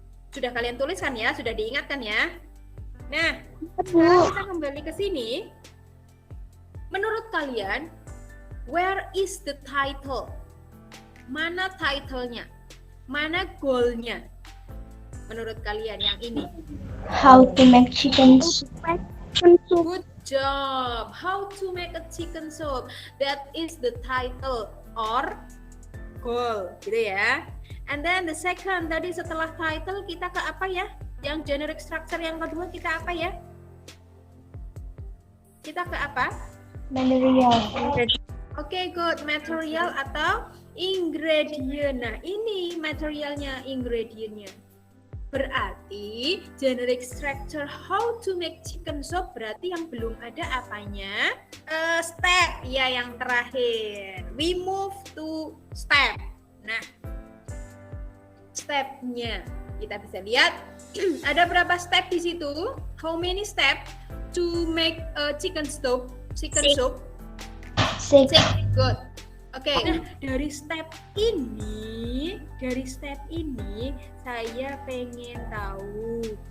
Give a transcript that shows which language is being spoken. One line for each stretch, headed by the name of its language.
Indonesian: Sudah kalian tuliskan ya, sudah diingatkan ya. Nah, sekarang kita kembali ke sini. Menurut kalian,
English: where is the title?
Indonesian: Mana title-nya? Mana goal-nya? Menurut kalian yang ini?
English: How to make chicken soup. Good job. How to make a chicken soup. That is the title or goal,
Indonesian: gitu ya.
English: And then the second,
Indonesian: tadi setelah title kita ke apa ya? Yang generic structure yang kedua kita apa ya? Kita ke apa?
English: Material. Oke, good. Material atau ingredient.
Indonesian: Nah, ini materialnya, ingredientnya. Berarti generic structure
English: how to make chicken soup
Indonesian: berarti yang belum ada apanya?
English: Step,
Indonesian: ya yang terakhir.
English: We move to step.
Indonesian: Nah, stepnya kita bisa lihat ada berapa step di situ?
English: How many step to make a chicken soup? Chicken soup. Six.
Indonesian: Good. Oke. Nah, dari step ini dari step ini saya pengen tahu.